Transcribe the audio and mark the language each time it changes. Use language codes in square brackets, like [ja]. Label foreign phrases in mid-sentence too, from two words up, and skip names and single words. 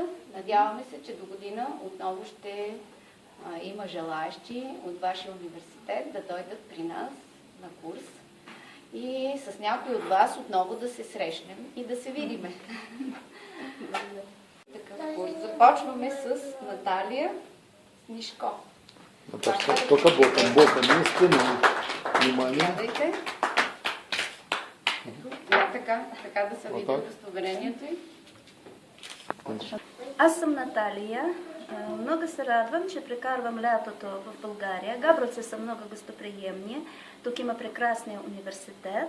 [bg] Надяваме се, че до година отново ще има желаещи от вашия университет да дойдат при нас на курс и с някой от вас отново да се срещнем и да се видиме. Такъв курс. Започваме с Наталия Снишко. [ru] Наташа, только боком, не спиной. [bg] Внимание. Гледайте. Така да се види удостоверението й. Аз съм Наталия. Много се радвам, че прекарвам лятото в България. Габровци са много гостоприемни. Тук има прекрасния университет.